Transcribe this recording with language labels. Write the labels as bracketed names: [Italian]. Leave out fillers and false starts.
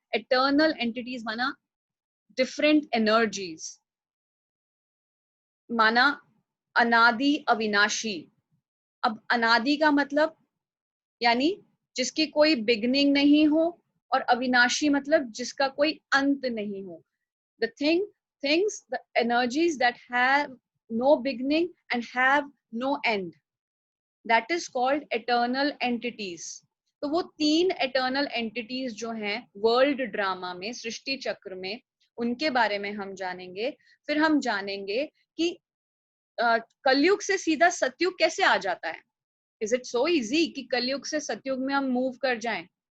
[Hindi] Eternal entities माना different energies, माना अनादि अविनाशी। अब अनादि का मतलब यानी जिसकी कोई बिगनिंग नहीं हो, और अविनाशी मतलब जिसका कोई अंत नहीं हो। [English] The things, the energies that have no beginning and have no end, that is called eternal entities. [Hindi] तो वो तीन eternal entities जो हैं वर्ल्ड ड्रामा में, सृष्टि चक्र में, उनके बारे में हम जानेंगे। फिर हम जानेंगे कि कलयुग से सीधा सतयुग कैसे आ जाता है। [English] is it so easy [Hindi] कि कलयुग से सतयुग में हम मूव कर जाएं?